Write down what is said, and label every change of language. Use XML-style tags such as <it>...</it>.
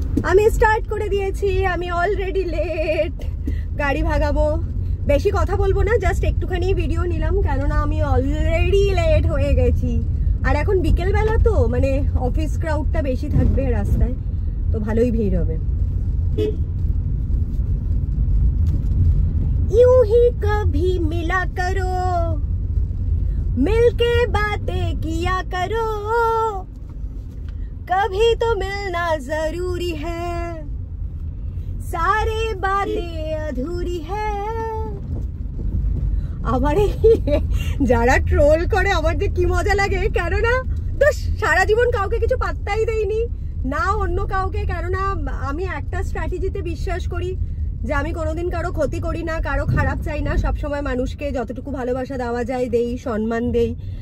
<bn>আমি স্টার্ট করে দিয়েছি, আমি অলরেডি লেট, গাড়ি ভাগাবো। বেশি কথা বলবো না, জাস্ট একটুখানি ভিডিও নিলাম, কেননা আমি অলরেডি লেট হয়ে গেছি। আর এখন বিকেলবেলা তো মানে অফিস ক্রাউডটা বেশি থাকবে রাস্তায়, তো ভালোই ভিড় হবে।</bn> <hi>यूं ही कभी मिला करो, मिलके बातें किया करो, कभी तो मिलना जरूरी है, सारे बातें अधूरी है।</hi> <bn>আমার যারা ট্রোল করে আমার যে কি মজা লাগে, কেননা তো সারা জীবন কাউকে কিছু পাত্তাই দেইনি না অন্য কাউকে, কেননা আমি একটা স্ট্র্যাটেজিতে বিশ্বাস করি যে আমি কোনোদিন কারো ক্ষতি করি না, কারো খারাপ চাই না, সবসময় মানুষকে যতটুকু ভালোবাসা দেওয়া যায় দেই, সম্মান দেই।</bn>